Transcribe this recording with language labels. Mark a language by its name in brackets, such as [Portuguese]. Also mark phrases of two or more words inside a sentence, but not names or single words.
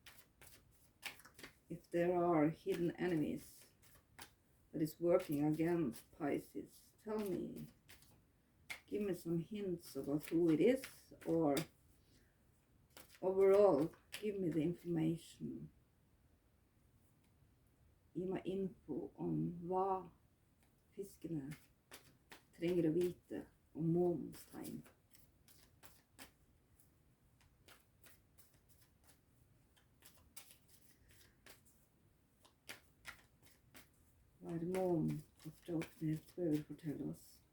[English] If there are hidden enemies that is working against Pisces, tell me. Give me some hints about who it is, or overall, give me the information. [Norwegian] Gi meg info om hva fiskene trenger å vite om månens tegn. Hva er det månen kortet opp ned bør fortelle oss?